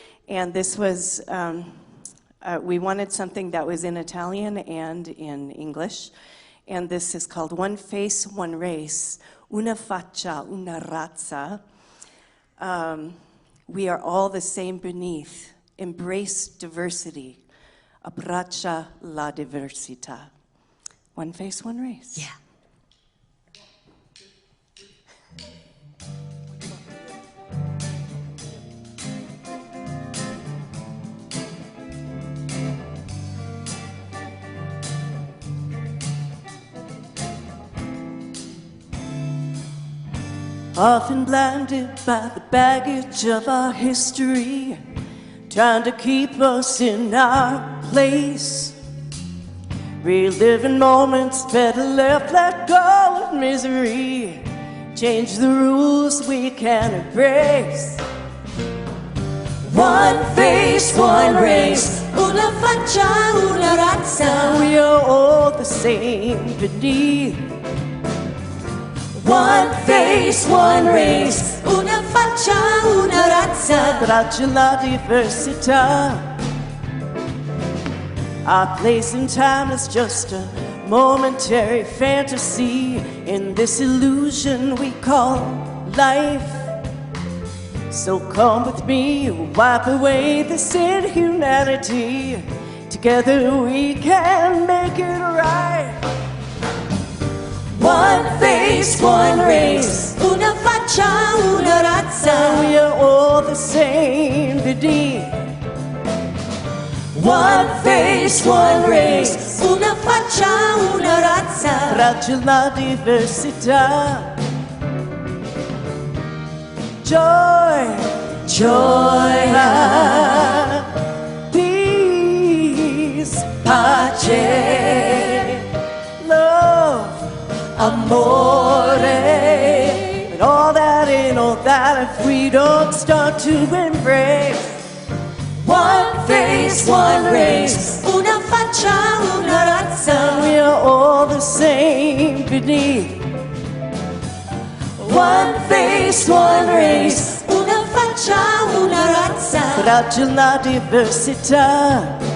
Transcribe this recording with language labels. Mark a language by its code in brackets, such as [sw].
[en] And this was, we wanted something that was in Italian and in English. And this is called One Face, One Race, [it] Una Faccia, Una Razza. [en] We are all the same beneath. Embrace diversity. [it] Abbraccia la diversità. [en] One face, one race. Yeah. Often blinded by the baggage of our history, trying to keep us in our place. Reliving moments better left, let go of misery. Change the rules we can embrace. One face, one race, [it] una faccia, una razza. [en] We are all the same beneath. One face, one race, [it] una faccia, una razza. Abbraccia la diversità. [en] Our place in time is just a momentary fantasy in this illusion we call life. So come with me, wipe away this inhumanity. Together we can make it right. One face, one race, [it] una faccia, una razza. [en] We are all the same beneath. One face, one race, [it] una faccia, una razza. Abbraccia la diversità. [en] Joy, joy, peace, [it] pace, [en] love, [it] amore, [en] and all that in all that if we don't start to embrace. One face, one race, [it] una faccia, una razza. [en] We are all the same beneath. One face, one race, [it] una faccia, una razza. Abbraccia la diversità.